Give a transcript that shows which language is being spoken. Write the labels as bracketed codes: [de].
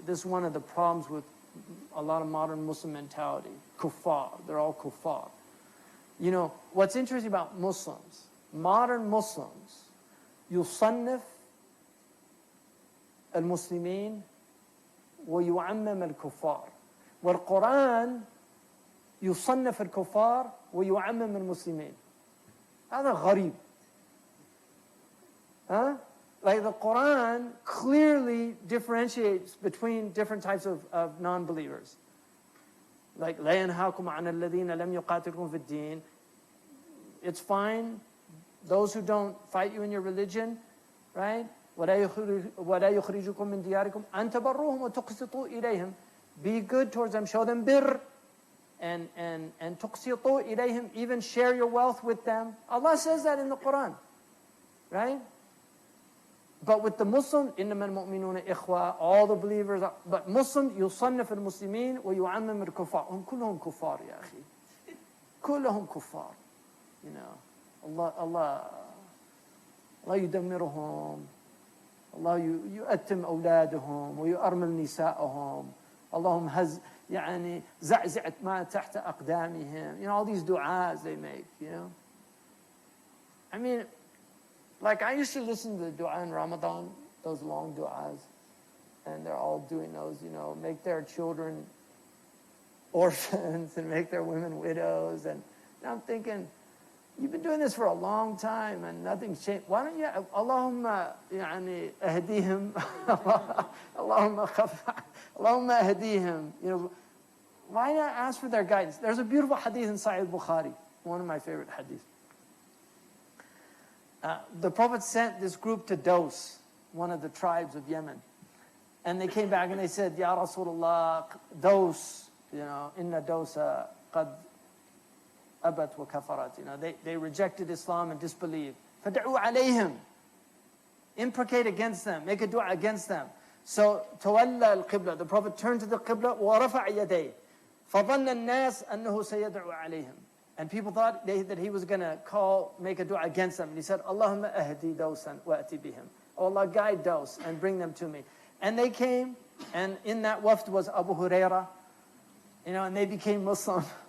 [en] This is one of the problems with a lot of modern Muslim mentality. Kuffar. They're all kuffar. What's interesting about Muslims, modern Muslims, [ar] يصنف المسلمين ويعمم الكفار. والقرآن يصنف الكفار ويعمم المسلمين. هذا غريب. [en] Like the Quran clearly differentiates between different types of non-believers. [ar] Like لا ينهاكم عن الذين لم يقاتلكم في الدين. [en] It's fine. Those who don't fight you in your religion, right? [ar] وَلَا يُخْرِجُكُم مِّن دِيَارِكُمْ أَن تَبَرُّوهُم وَتُقْسِطُوا إِلَيْهِمْ. [en] Be good towards them, show them birr, and [ar] تُقْسِطُوا إِلَيْهِمْ, [en] even share your wealth with them. Allah says that in the Quran, right? But with the Muslim, [ar] إِنَّمَا الْمُؤْمِنُونَ إِخْوَةً, [en] all the believers are, but Muslim, [ar] يُصَنَّفُ الْمُسْلِمِينَ وَيُعَمِّمُ الْكُفَّارَ. هم كلهم كفار يا أخي. كلهم كفار. [en] You know, Allah [ar] يدمرهم. Allah يؤتم أولادهم ويؤرمل نساءهم. اللهم يعني زعزعت ما تحت أقدامهم. [en] You know, all these du'as they make, you know. I mean, like I used to listen to the du'a in Ramadan, those long du'as, and they're all doing those, you know, make their children orphans and make their women widows. And I'm thinking, you've been doing this for a long time and nothing's changed. Why don't you, [ar] Allahumma يعني ahdihim, Allahumma ahdihim. [en] You know, why not ask for their guidance? There's a beautiful hadith in Sahih Bukhari, one of my favorite hadiths. The Prophet sent this group to Dos, one of the tribes of Yemen. And they came back and they said, Ya Rasulullah, Dos, you know, [ar] inna Dosa qad abat wa kafarat. [en] You know, they rejected Islam and disbelieved. [ar] Fad'u alayhim. [en] Imprecate against them, make a dua against them. So, [ar] tawalla al-qibla, [en] the Prophet turned to the qibla, [ar] wa rafa'a yaday. فظن الناس أنه سيدعو عليهم. [en] And people thought that he was going to make a dua against them. And he said, [ar] Allahumma ahdi dawsan wa ati bihim. [en] Oh Allah, guide Daws and bring them to me. And they came, and in that wafd was Abu Huraira, you know, and they became Muslim.